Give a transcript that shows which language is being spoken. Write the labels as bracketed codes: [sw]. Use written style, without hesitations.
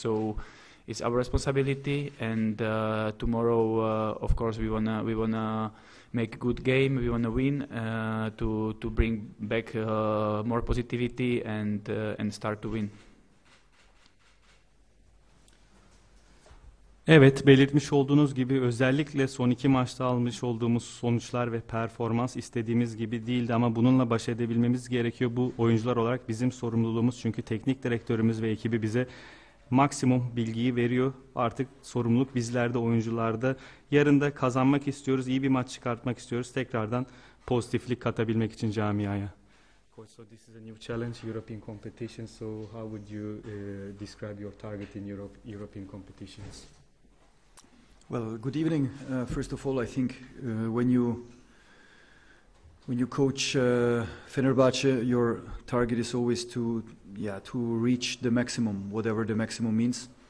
[en] So it's our responsibility. And tomorrow, of course, we wanna make a good game. We wanna win to bring back more positivity and start to win. [tr] Evet, belirtmiş olduğunuz gibi özellikle son iki maçta almış olduğumuz sonuçlar ve performans istediğimiz gibi değildi ama bununla baş edebilmemiz gerekiyor. Bu oyuncular olarak bizim sorumluluğumuz, çünkü teknik direktörümüz ve ekibi bize maksimum bilgiyi veriyor. Artık sorumluluk bizlerde, oyuncularda. Yarın da kazanmak istiyoruz, iyi bir maç çıkartmak istiyoruz. Tekrardan pozitiflik katabilmek için camiaya. [en] Coach, so this is a new challenge, European competition. So how would you describe your target in European competitions? Well, good evening. First of all, I think when you coach Fenerbahçe, your target is always to reach the maximum, whatever the maximum means.